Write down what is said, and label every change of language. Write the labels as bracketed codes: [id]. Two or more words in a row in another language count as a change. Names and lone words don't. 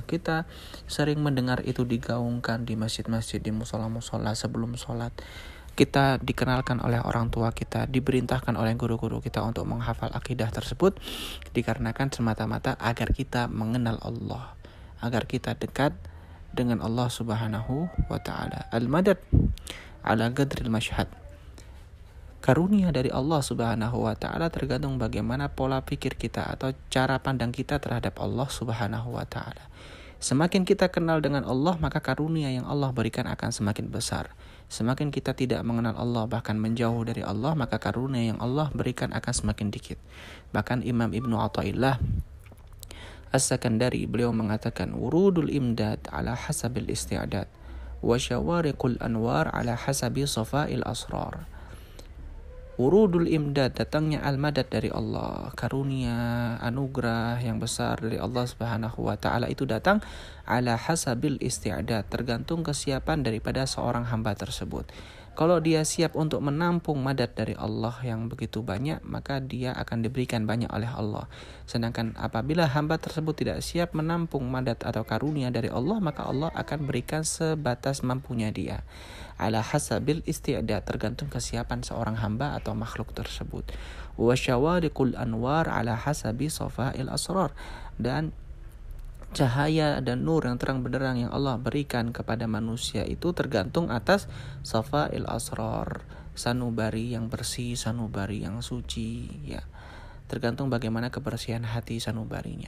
[id] Kita sering mendengar itu digaungkan di masjid-masjid, di musola-musola sebelum sholat. kita dikenalkan oleh orang tua kita, diperintahkan oleh guru-guru kita untuk menghafal akidah tersebut, dikarenakan semata-mata agar kita mengenal Allah, agar kita dekat dengan [ar] الله سبحانه وتعالى. المدد على قدر المشهد. [id] Karunia dari [ar] الله سبحانه وتعالى [id] tergantung bagaimana pola pikir kita atau cara pandang kita terhadap [ar] الله سبحانه وتعالى. [id] Semakin kita kenal dengan Allah, maka karunia yang Allah berikan akan semakin besar. Semakin kita tidak mengenal Allah, bahkan menjauh dari Allah, maka karunia yang Allah berikan akan semakin dikit. Bahkan Imam Ibnu Athaillah As-Sakandari, beliau mengatakan, [ar] ورود الإمداد على حسب الاستعداد وشوارق الأنوار على حسب صفاء الأسرار. ورود الإمداد, [id] datangnya al-madad dari Allah, karunia, anugerah yang besar dari [ar] الله سبحانه وتعالى [id] itu datang [ar] على حسب الاستعداد, [id] tergantung kesiapan daripada seorang hamba tersebut. Kalau dia siap untuk menampung madad dari Allah yang begitu banyak, maka dia akan diberikan banyak oleh Allah. Sedangkan apabila hamba tersebut tidak siap menampung madad atau karunia dari Allah, maka Allah akan berikan sebatas mampunya dia. [ar] على حسب الاستعداد, [id] tergantung kesiapan seorang hamba atau makhluk tersebut. [ar] وشوارق الأنوار على حسب صفاء الأسرار, [id] dan cahaya dan nur yang terang benderang yang Allah berikan kepada manusia itu tergantung atas [ar] صفاء الأسرار, [id] sanubari yang bersih, sanubari yang suci, ya. Tergantung bagaimana kebersihan hati sanubarinya.